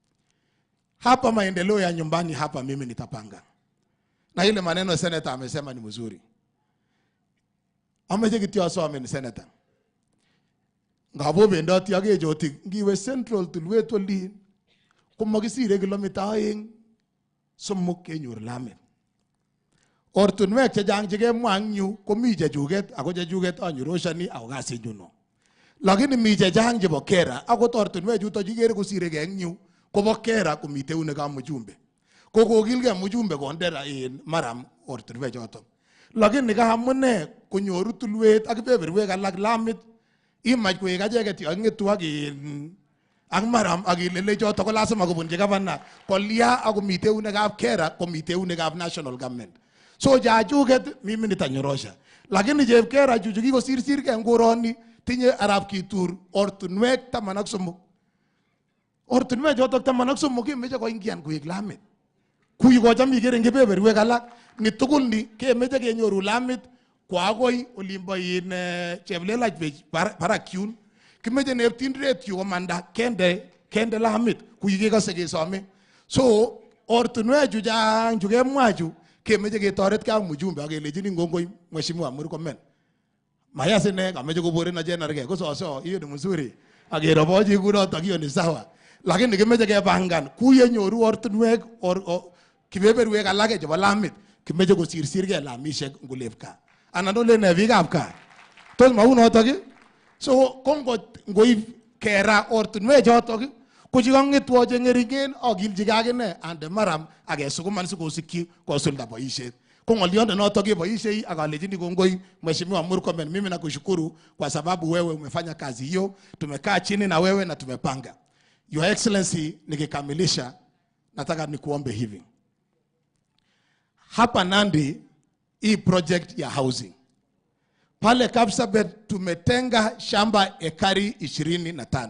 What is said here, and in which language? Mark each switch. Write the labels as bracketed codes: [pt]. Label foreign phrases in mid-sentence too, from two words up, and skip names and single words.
[sw] Hapa maendeleo ya nyumbani hapa mimi nitapanga. Na ile maneno senator amesema ni mzuri. Amejekitio asome ni senator. [kln] Ngabo bendoti yake joti ngiwe Central tulweto li kumagisire kilomita 2 somok kenyor lamet. Ortunwek chechang chekemwa ang yu komi chechuket ako chechuket anyoroshani ako kasinyuno. Lakini mi chechang chebo kera ako ortunwek chuto chikere kosireke ang yu kobo kera komite unekab mjumbe. Kokokilge mjumbe kondera maram ortunwek choto. Lakini kaamune konyoru tulwet ak kebeberwek alak lamit imach koek acheket yongetu ak maram ak ilele choto ko lazima kobunji gavana kolia ako mite unekab kera komite unekab [en] national government. [kln] So jachuket [sw] mimi nitanyorosha. [kln] Lakini chepkera chuchu kikosirsir ke ngoroni tinye arab kitur ortunwek 13. Ortunwek choto 13 kemeche koingian koek lamit. Kuyi kocham ikere eng kebeberwek alak ni tugul ni kemeche kenyoru lamit kwa akoi olimbo cheblelach barak yun. Kimeche neptindret yu komanda kende lamit kuyi kekose kesome. So ortunwek chu chang chu kemwa chu kemeche ketoret ka mjumbe akelejini ngongoi mheshimiwa Murkomen. Mayasine kameche koboren ajenarge kososo [sw] hiyo ni mzuri. [kln] Akeroboji kunoto [sw] hiyo ni sawa. [kln] Lakini kimeche kepangan kuye nyoru ortinwek or kibeberwek alake chebo lamit kimeche kosirsirgei lamishek ngulep kaa. Anan ole ne biikab kaa. Tos mau notok. So ngoib kera ortinwek chotok ko chikang'etwo cheng'eringen akilchigei akine ande maram akesukuman sikosikyi kosulda boisiet. Kwa ng'olionde notok keboishei akalechini kongoi [sw] Mheshimiwa Murkomen, mimi nakushukuru kwa sababu wewe umefanya kazi hiyo. Tumekaa chini na wewe na tumepanga. [en] Your Excellency, [sw] nikikamilisha nataka nikuombe hivi. Hapa Nandi hii project ya housing. Pale Kapsabet tumetenga shamba ekari 25.